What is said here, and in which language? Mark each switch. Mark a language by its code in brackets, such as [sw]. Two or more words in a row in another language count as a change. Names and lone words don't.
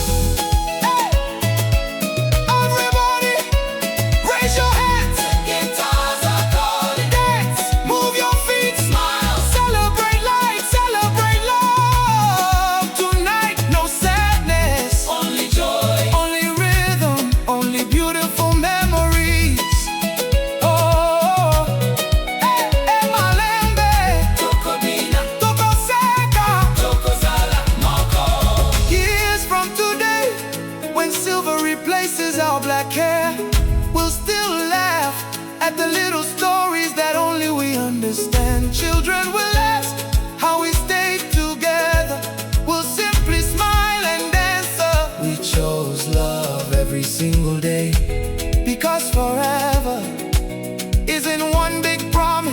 [en] Everybody, raise your hands. guitars are calling. Dance, move your feet, Smile, celebrate life, celebrate love. Tonight, no sadness, only joy. only rhythm, only beautiful memories. [ln] Oh, malembe, Tokobina, tokoseka. Tokozala, Moko. [en] Years from today, when silver replaces our black hair, we'll still laugh at the little stories that only we understand. Children will ask how we stayed together. We'll simply smile and dance. We chose love every single day, because forever isn't one big promise.